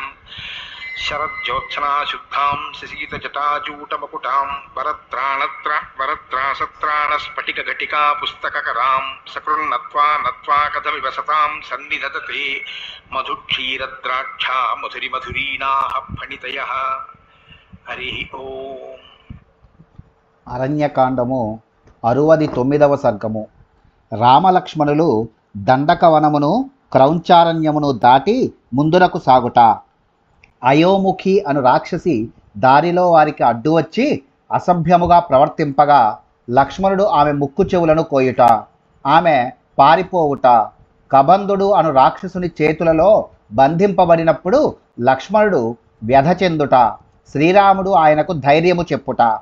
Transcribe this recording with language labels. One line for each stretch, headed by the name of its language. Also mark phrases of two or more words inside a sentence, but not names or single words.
Sanskrit: शरज्योत्सना शुद्धां शशीतजटाजूटमकुटां वरत्रासत्राणस्फटिकघटिका पुस्तककरां सकृन्नत्वा नत्वा कथमिव सतां सन्निधत्ते मधुक्षीरद्राक्षा मधुरिमधुरीणाः फणितयः। हरि ओम्।
Telugu: అరణ్యకాండము 69వ సర్గము. రామలక్ష్మణులు దండకవనమును క్రౌంచారణ్యమును దాటి ముందునకు సాగుట. అయోముఖి అను రాక్షసి దారిలో వారికి అడ్డు వచ్చి అసభ్యముగా ప్రవర్తింపగా లక్ష్మణుడు ఆమె ముక్కు చెవులను కోయుట, ఆమె పారిపోవుట, కబంధుడు అను రాక్షసుని చేతులలో బంధింపబడినప్పుడు లక్ష్మణుడు వ్యధ చెందుట, శ్రీరాముడు ఆయనకు ధైర్యము చెప్పుట.